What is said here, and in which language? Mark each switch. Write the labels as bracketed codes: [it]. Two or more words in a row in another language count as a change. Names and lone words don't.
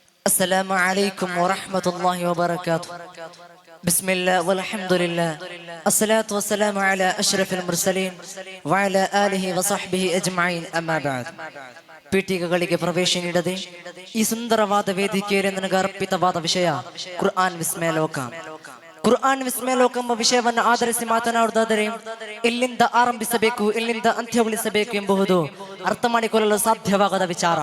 [ar] السلام عليكم ورحمة الله وبركاته. بسم الله والحمد لله الصلاة والسلام على أشرف المرسلين وعلى آله وصحبه أجمعين أما بعد. [kn] ಪೀಠಿಕೆಗಳಿಗೆ ಪ್ರವೇಶ ನೀಡದೆ ಈ ಸುಂದರವಾದ ವೇದಿಕೆಯಲ್ಲಿ ನನಗೆ ಅರ್ಪಿತವಾದ ವಿಷಯ ಕುರ್ಆನ್ ವಿಸ್ಮಯ ಲೋಕ. ಕುರ್ಆನ್ ವಿಸ್ಮಯ ಲೋಕ ಎಂಬ ವಿಷಯವನ್ನು ಆಧರಿಸಿ ಮಾತನಾಡುವುದಾದರೆ ಎಲ್ಲಿಂದ ಆರಂಭಿಸಬೇಕು, ಎಲ್ಲಿಂದ ಅಂತ್ಯಗೊಳಿಸಬೇಕು ಎಂಬುದು ಅರ್ಥ ಮಾಡಿಕೊಳ್ಳಲು ಸಾಧ್ಯವಾಗದ ವಿಚಾರ.